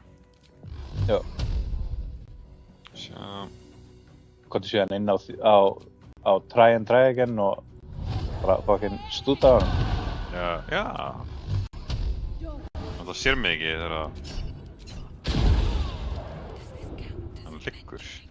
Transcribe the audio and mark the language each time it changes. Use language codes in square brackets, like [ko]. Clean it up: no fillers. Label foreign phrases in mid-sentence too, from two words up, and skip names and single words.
[is] Já. Sjá. Komdu síðan inn á [en] try and try again [is] og bara fucking stúta á hann. Já. Það sér mig ekki þegar hann liggur.